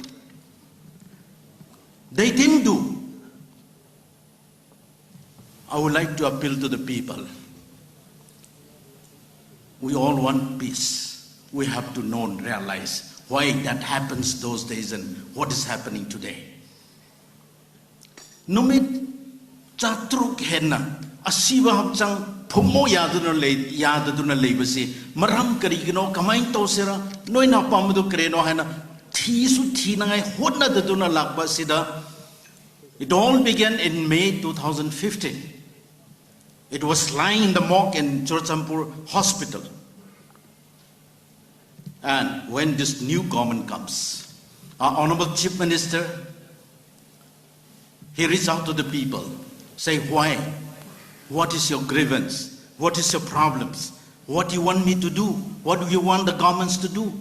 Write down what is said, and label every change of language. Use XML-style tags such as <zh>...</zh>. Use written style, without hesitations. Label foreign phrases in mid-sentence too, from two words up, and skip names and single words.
<en>They didn't do. I would like to appeal to the people. We all want peace. We have to know and realize why that happens those days and what is happening today.</en> <mni>Numit chatruk henna asiba habchang phumo yadaduna leibasi maram karigino kamain tosera noina pamdu kreno hena thisu thinangai hotna daduna lakba sida.</mni> <en>It all began in May 2015. It was lying in the morgue in Churchampur Hospital. And when this new government comes, our Honorable Chief Minister, he reached out to the people, say why, what is your grievance, what is your problems, what do you want me to do, what do you want the governments to do.</en>